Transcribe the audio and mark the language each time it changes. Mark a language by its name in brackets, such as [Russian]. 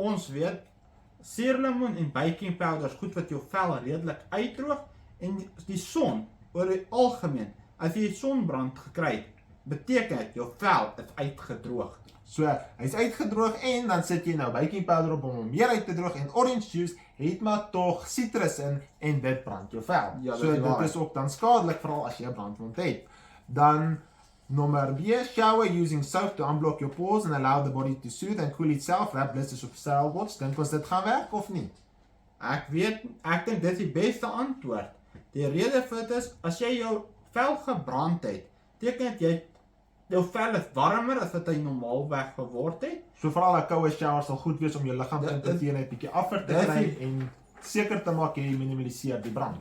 [Afrikaans] Ons weet, suurlemoen en baking powder is goed wat jou vel redelik uitdroog en die son, oor die algemeen, as jy sonbrand gekry het, beteken dit jou vel is uitgedroog. So, hy's uitgedroog en dan sit jy nou baking powder op om meer uit te droog en [English] orange juice [Afrikaans] het maar tog sitrus in en dit brand jou vel. Ja, so dit is ook dan skadelik veral as jy 'n brandwond het. Dan nommer B, [English] shower using soap to unblock your pores and allow the body to soothe and cool itself. Wrap blisters of sterile gauze. [Afrikaans] Dink ons dit gaan werk of nie? Ek dink dit is die beste antwoord. Die rede vir dit is, as jy jou vel gebrand het, beteken dit jou vel is warmer as wat hy normaalweg geword het. So veral 'n koue shower sal goed wees om jou liggaamstemperatuur net bietjie after te kry en seker te maak jy minimaliseer die brand.